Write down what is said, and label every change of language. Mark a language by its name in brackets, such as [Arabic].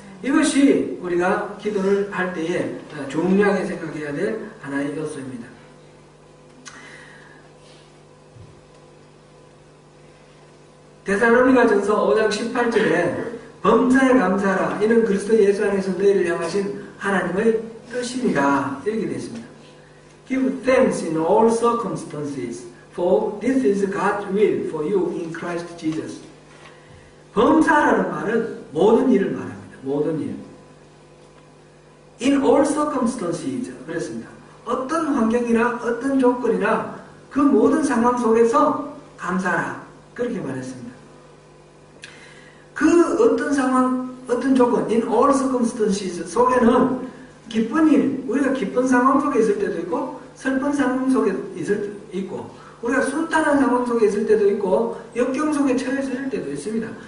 [Korean] 이것이 우리가 기도를 할 때에 중요하게 생각해야 될 하나의 요소입니다. 데살로니가전서 5장 18절에 범사에 감사하라. 이는 그리스도 예수 안에서 너희를 향하신 하나님의 뜻입니다. 이렇게 되어 있습니다. [English] Give thanks in all circumstances, for this is God's will for you in Christ Jesus. [Korean] 범사라는 말은 모든 일을 말합니다. 모든 일. [English] In all circumstances [Korean] 그랬습니다. 어떤 환경이나 어떤 조건이나 그 모든 상황 속에서 감사하라. 그렇게 말했습니다. 그 어떤 상황, 어떤 조건, [English] in all circumstances [Korean] 속에는 기쁜 일, 우리가 기쁜 상황 속에 있을 때도 있고 슬픈 상황 속에 있고 우리가 순탄한 상황 속에 있을 때도 있고 역경 속에 처해 있을 때도 있습니다.